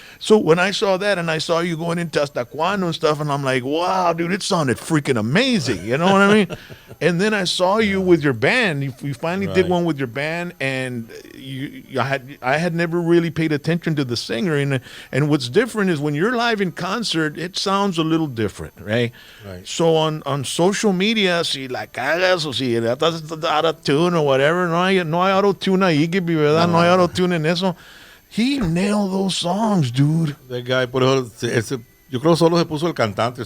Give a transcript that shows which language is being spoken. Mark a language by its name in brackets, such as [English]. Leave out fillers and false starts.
[English] So when I saw that and I saw you going into Hasta Cuando and stuff, and I'm like, wow, dude, it sounded freaking amazing. You know what I mean? And then I saw you with your band. You finally did one with your band, and I had never really paid attention to the singer, and what's different is when you're live in concert, it sounds a little different, right? So on social media, [Spanish] si la cagas o si estás [English] out of tune or whatever, [Spanish] no hay auto tune ahí, ¿verdad? No hay auto tune en eso. [English] He nailed those songs, dude. That guy, [Spanish] por eso, yo creo solo se puso el cantante.